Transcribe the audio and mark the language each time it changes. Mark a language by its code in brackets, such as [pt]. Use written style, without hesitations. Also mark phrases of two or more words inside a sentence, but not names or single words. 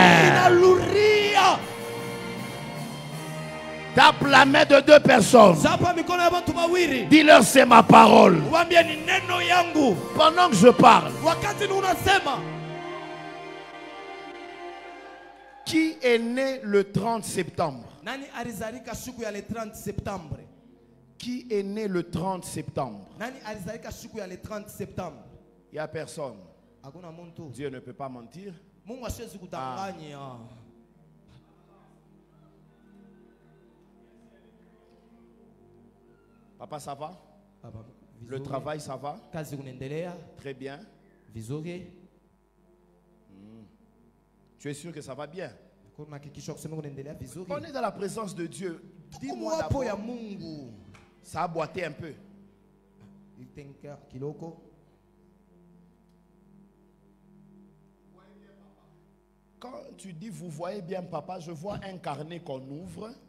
[fr] Tape la main de 2 personnes. Dis-leur, c'est ma parole. Pendant que je parle, qui est né le 30 septembre? [sw] Nani alizalika siku ya [fr] le 30 septembre? Qui est né le 30 septembre? [sw] Nani alizalika siku ya [fr] le 30 septembre? Il n'y a personne. [sw] Hakuna muntu. [fr] Dieu ne peut pas mentir. [sw] Mungu hawezi kudanganya. [fr] Papa, ça va? Le travail, ça va? [sw] Kazi kunaendelea? [fr] Très bien. [sw] Vizuri. [fr] Tu es sûr que ça va bien? On est dans la présence de Dieu. Dis-moi d'abord. Ça a boité un peu. Quand tu dis vous voyez bien papa, je vois un carnet qu'on ouvre.